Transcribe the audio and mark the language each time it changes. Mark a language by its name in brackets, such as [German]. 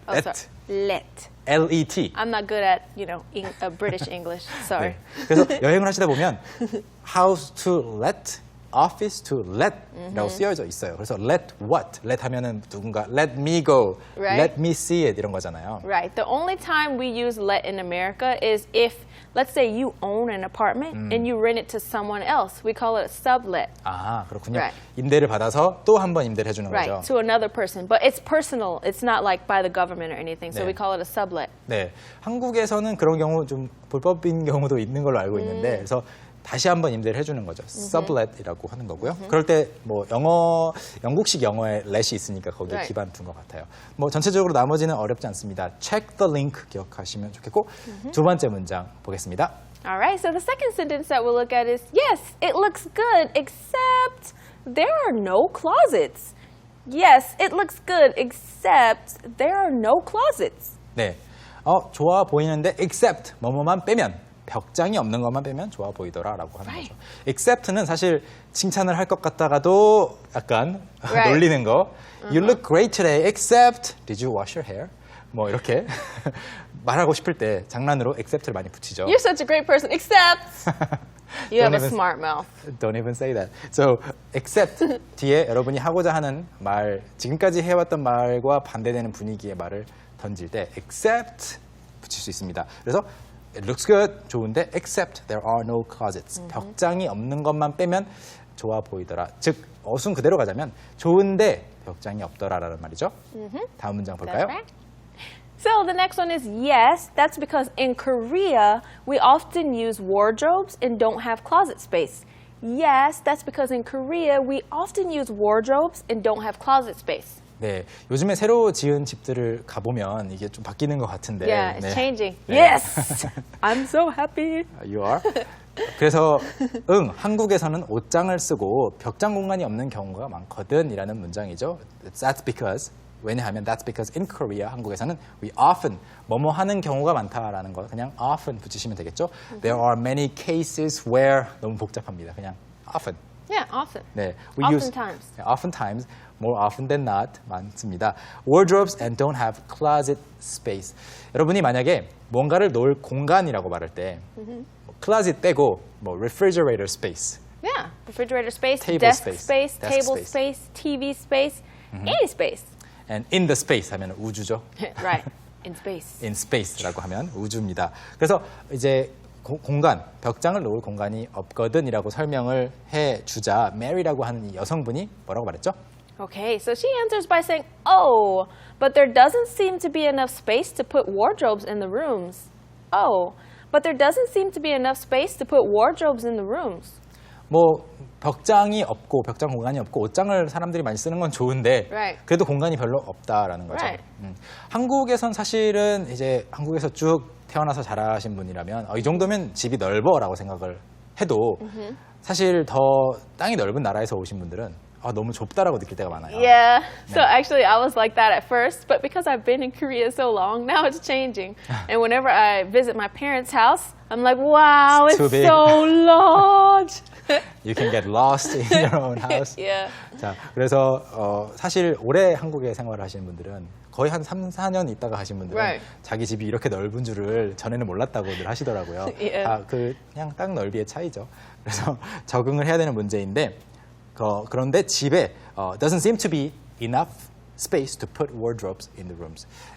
[English] Oh, sorry. Let. L-E-T. I'm not good at, British English. Sorry. [Korean] 네. 그래서 여행을 하시다 보면 [English] house to let, office to let [Korean] 라고 쓰여져 있어요. [English] 그래서 let what? let [Korean] 하면은 누군가 [English] let me go, Right. let me see it [Korean] 이런 거잖아요. [English] Right. The only time we use let in America is if, let's say you own an apartment and you rent it to someone else. We call it a sublet. [Korean] 아, 그렇군요. [English] Right. [Korean] 임대를 받아서 또 한 번 임대를 해주는 [English] Right. [Korean] 거죠. [English] To another person. But it's personal. It's not like by the government or anything. So [Korean] 네. [English] we call it a sublet. [Korean] 네, 한국에서는 그런 경우 좀 불법인 경우도 있는 걸로 알고 있는데, 그래서 다시 한번 임대를 해주는 거죠. sublet이라고 하는 거고요. 그럴 때 뭐 영국식 영어에 let이 있으니까 거기에 [English] Right. [Korean] 기반 둔 것 같아요. 뭐 전체적으로 나머지는 어렵지 않습니다. [English] check the link [Korean] 기억하시면 좋겠고, 두 번째 문장 보겠습니다. [English] All right. So the second sentence that we'll look at is, yes, it looks good, except there are no closets. Yes, it looks good, except there are no closets. [Korean] 네, 좋아 보이는데 except 뭐뭐만 빼면, 벽장이 없는 것만 빼면 좋아 보이더라라고 하는 [English] Right. [Korean] 거죠. except는 사실 칭찬을 할 것 같다가도 약간 [English] Right. [Korean] 놀리는 거. [English] You look great today, except did you wash your hair? [Korean] 뭐 이렇게 말하고 싶을 때 장난으로 except를 많이 붙이죠. [English] You're such a great person, except you have Don't a even- smart mouth. Don't even say that. [Korean] So, except 뒤에 여러분이 하고자 하는 말, 지금까지 해왔던 말과 반대되는 분위기의 말을 던질 때 except 붙일 수 있습니다. [English] 그래서 it looks good, [Korean] 좋은데 [English] except there are no closets. [Korean] 벽장이 없는 것만 빼면 좋아 보이더라. 즉, 어순 그대로 가자면 좋은데 벽장이 없더라라는 말이죠. 다음 문장 볼까요? [English] That's right. So the next one is yes. That's because in Korea, we often use wardrobes and don't have closet space. Yes, that's because in Korea, we often use wardrobes and don't have closet space. [Korean] 네, 요즘에 새로 지은 집들을 가보면 이게 좀 바뀌는 것 같은데. [English] Yeah, it's [Korean] 네. [English] changing. [Korean] 네. [English] Yes! I'm so happy. You are? [Korean] 그래서 한국에서는 옷장을 쓰고 벽장 공간이 없는 경우가 많거든 이라는 문장이죠. That's because, 왜냐하면 [English] that's because in Korea, [Korean] 한국에서는 [English] we often, [Korean] 뭐뭐 하는 경우가 많다라는 거 그냥 often 붙이시면 되겠죠. [English] There are many cases where, [Korean] 너무 복잡합니다. 그냥 often. [English] Yeah, often. [Korean] 네, [English] Oftentimes. oftentimes, more often than not [Korean] 많습니다. [English] Wardrobes and don't have closet space. [Korean] 여러분이 만약에 뭔가를 놓을 공간이라고 말할 때 closet 빼고 뭐 [English] refrigerator space, Yeah, refrigerator space, Table desk space, space, desk table space. space, TV space, any space. and in the space [Korean] 하면 우주죠. [English] Right, in space. [Korean] in space라고 하면 우주입니다. 그래서 이제 공간, 벽장을 놓을 공간이 없거든이라고 설명을 해주자 Mary라고 하는 이 여성분이 뭐라고 말했죠? [English] Okay, so she answers by saying, oh, but there doesn't seem to be enough space to put wardrobes in the rooms. Oh, but there doesn't seem to be enough space to put wardrobes in the rooms. [Korean] 뭐 벽장이 없고 벽장 공간이 없고 옷장을 사람들이 많이 쓰는 건 좋은데 [English] Right. [Korean] 그래도 공간이 별로 없다라는 거죠. [English] Right. [Korean] 한국에선 사실은 이제 한국에서 쭉 태어나서 자라신 분이라면 이 정도면 집이 넓어라고 생각을 해도 사실 더 땅이 넓은 나라에서 오신 분들은 너무 좁다라고 느낄 때가 많아요. [English] Yeah. So actually, I was like that at first, but because I've been in Korea so long, now it's changing. And whenever I visit my parents' house, I'm like, wow, It's too big. so large. You can get lost in your own house. Yeah. [Korean] 자, 그래서 사실 오래 한국에 생활을 하시는 분들은 거의 한 3, 4년 있다가 하신 분들은 [English] Right. [Korean] 자기 집이 이렇게 넓은 줄을 전에는 몰랐다고들 하시더라고요. [English] Yeah. [Korean] 그냥 땅 넓이의 차이죠. 그래서 적응을 해야 되는 문제인데 그런데 집에 [English] doesn't seem to be enough space to put wardrobes in the rooms.